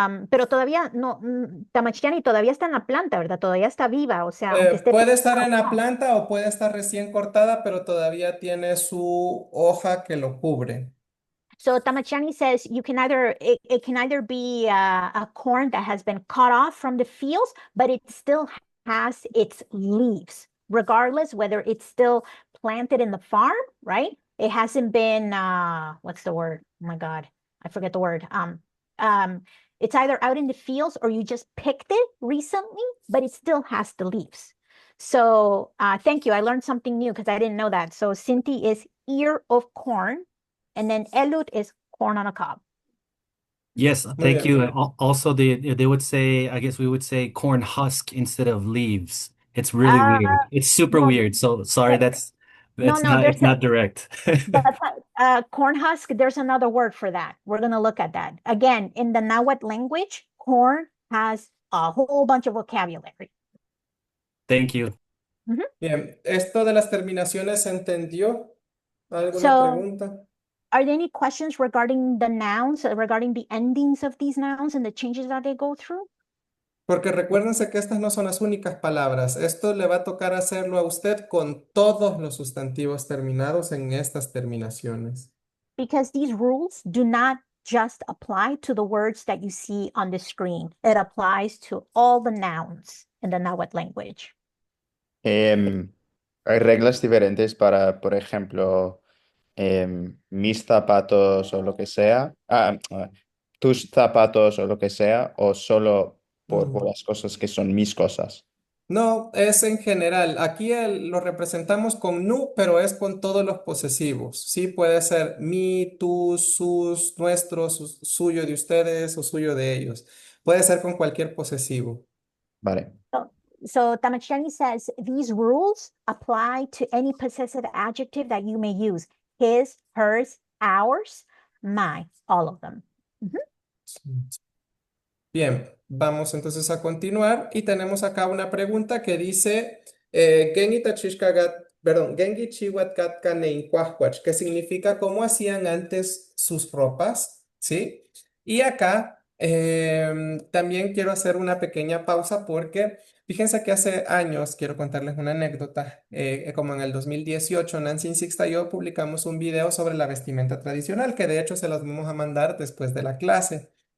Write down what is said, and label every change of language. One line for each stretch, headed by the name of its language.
Spanish: Pero todavía no, Tamachiani todavía está en la planta, ¿verdad? Todavía está viva, o sea, aunque esté Puede estar pequeña, en la planta o puede estar recién cortada, pero todavía tiene su hoja que lo cubre.
English: So Tamachani says you can it can either be a corn that has been cut off from the fields, but it still has its leaves, regardless whether it's still planted in the farm, right? It hasn't been what's the word? Oh my God, I forget the word. It's either out in the fields or you just picked it recently, but it still has the leaves. So thank you. I learned something new because I didn't know that. So Sinti is ear of corn. And then elut is corn on a cob. Yes,
Spanish: Muy
English: thank
Spanish: bien.
English: you. Also, they would say, I guess we would say corn husk instead of leaves. It's really Uh, weird. It's super no, weird. So sorry, there- no, it's not direct. that's corn husk. There's another word for that. We're gonna look at that again in the Nahuatl language. Corn has a whole bunch of vocabulary. Thank you. Mhm.
Spanish: Bien, ¿esto de las terminaciones se entendió? ¿Alguna
English: So,
Spanish: pregunta?
English: are there any questions regarding the nouns, regarding the endings of these nouns and the changes that they go through?
Spanish: Porque recuérdense que estas no son las únicas palabras. Esto le va a tocar hacerlo a usted con todos los sustantivos terminados en estas terminaciones.
English: Because these rules do not just apply to the words that you see on the screen. It applies to all the nouns in the Nahuatl language.
Spanish: hay reglas diferentes para, por ejemplo, mis zapatos o lo que sea. Tus zapatos o lo que sea, o solo por Mm. las cosas que son mis cosas. No, es en general. Aquí lo representamos con nu, pero es con todos los posesivos. Sí, puede ser mi, tú, sus, nuestros, suyo de ustedes o suyo de ellos. Puede ser con cualquier posesivo. Vale.
English: So Tamachani says these rules apply to any possessive adjective that you may use. His, hers, ours, my, all of them.
Spanish: Bien, vamos entonces a continuar y tenemos acá una pregunta que dice Gengi tachishkagat, perdón, Gengi chiwat katka neincuahuach, que significa cómo hacían antes sus ropas, ¿sí? Y acá también quiero hacer una pequeña pausa porque fíjense que hace años, quiero contarles una anécdota, como en el 2018, Nancy Sixta y yo publicamos un video sobre la vestimenta tradicional, que de hecho se los vamos a mandar después de la clase.